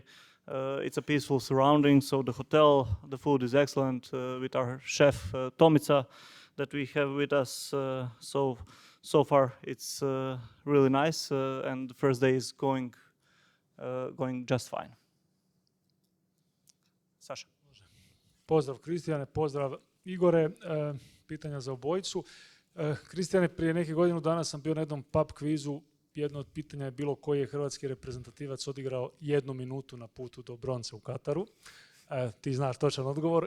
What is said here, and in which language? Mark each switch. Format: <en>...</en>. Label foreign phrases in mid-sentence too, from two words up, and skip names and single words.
<en>It's a peaceful surrounding, so the hotel, the food is excellent with our chef Tomica that we have with us. So far it's really nice, and the first day is going just fine. Sasha.</en> <hr>Pozdrav Kristijane, pozdrav Igore. Pitanja za obojicu. Kristijane, prije nekih godinu dana sam bio na jednom pub kvizu. Jedno od pitanja je bilo koji je hrvatski reprezentativac odigrao 1 minutu na putu do bronce u Kataru. Ti znaš točan odgovor.</hr>